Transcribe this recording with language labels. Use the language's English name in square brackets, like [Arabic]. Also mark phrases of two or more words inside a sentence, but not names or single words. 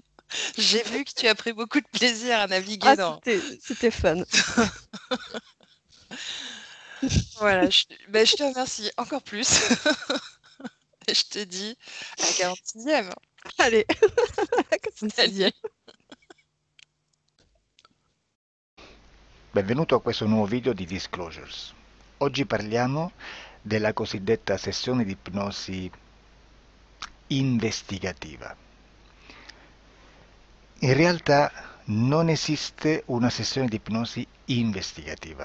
[French] J'ai vu que tu as pris beaucoup de plaisir à naviguer Ah, dans. c'était fun. Voilà, je te remercie encore plus. Et je te dis à la 46e. Allez, à la 46e. Salut. [Italian] Benvenuto a questo nuovo video di Disclosures. Oggi parliamo della cosiddetta sessione di ipnosi investigativa. In realtà non esiste una sessione di ipnosi investigativa.